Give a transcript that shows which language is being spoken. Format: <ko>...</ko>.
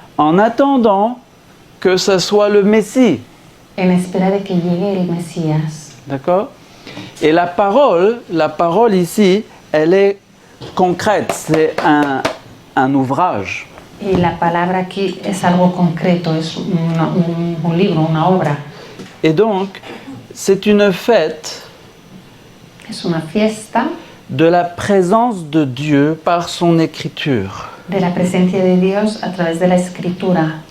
<fr>En attendant que ce soit le Messie.</fr> <es>en espera de que llegue el Mesías.</es> <fr>D'accord? Et la parole ici, elle est concrète, c'est un ouvrage.</fr> <es>Y la palabra aquí es algo concreto, es un libro, una obra.</es> <fr>Et donc, c'est une fête</fr> <es>Es una fiesta</es> <fr>de la présence de Dieu par son écriture,</fr> <es>de la presencia de Dios a través de la escritura</es>